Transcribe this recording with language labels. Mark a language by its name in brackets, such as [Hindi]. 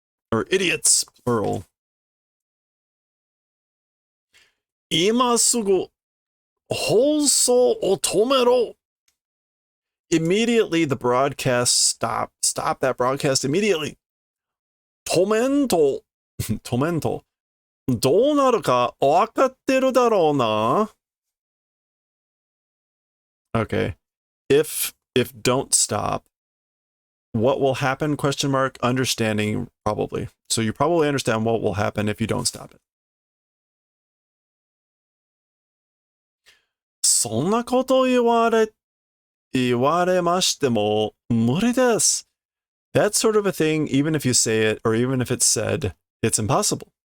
[English] Or idiots, plural. [Japanese] 今すぐ放送を止めろ! [English] Immediately the broadcast stop. Stop that broadcast immediately. [Japanese] 止めんと。止めんと。どうなるか分かってるだろうな。 [English] Okay. If don't stop, what will happen? Question mark. Understanding, probably. So you probably understand what will happen if you don't stop it. [Japanese] そんなこと言われましても無理です。 [English] That sort of a thing, even if you say it, or even if it's said, it's impossible.